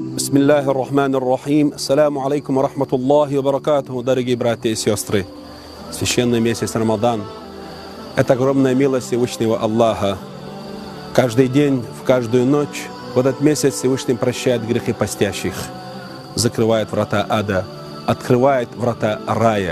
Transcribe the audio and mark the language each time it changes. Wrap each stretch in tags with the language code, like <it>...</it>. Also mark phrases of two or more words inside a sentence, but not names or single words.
<ar>بسم الله الرحمن الرحيم. السلام عليكم ورحمة الله وبركاته,</ar> <ru>дорогие братья и сестры. Священный месяц Рамадан – это огромная милость Всевышнего Аллаха. Каждый день, в каждую ночь в этот месяц Всевышний прощает грехи постящих, закрывает врата ада, открывает врата рая.</ru>